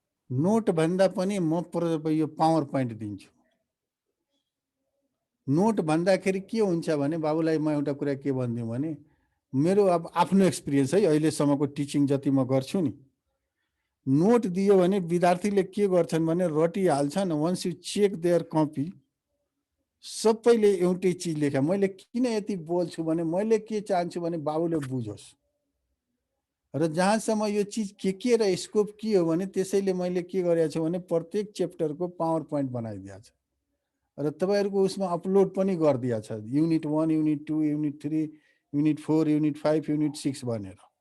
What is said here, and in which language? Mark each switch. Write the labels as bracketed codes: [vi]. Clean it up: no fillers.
[ne] Note भन्दा पनि म यो पावर पोइन्ट दिन्छु। नोट भन्दाखेरि के हुन्छ भने बाबुलाई म एउटा कुरा के भन्दिउँ भने मेरो अब आफ्नो एक्सपिरियन्स है, अहिलेसम्मको टिचिङ जति म गर्छु नि, नोट दियो भने विद्यार्थीले के गर्छन् भने रटिहाल्छन्। [en] once you check their copy [ne] सबैले एउटै चिज लेख्या। मैले किन यति बोल्छु भने मैले के चाहन्छु भने बाबुले बुझोस्, र जहाँसम्म यो चिज के र स्कोप के हो भने त्यसैले मैले के गरेको छु भने प्रत्येक च्याप्टरको पावर पोइन्ट बनाइदिएको छ र तपाईहरुको उसमा अपलोड पनि गरिदिएको छ। Unit 1, unit 2, unit 3, unit 4, unit 5, unit 6 भनेर।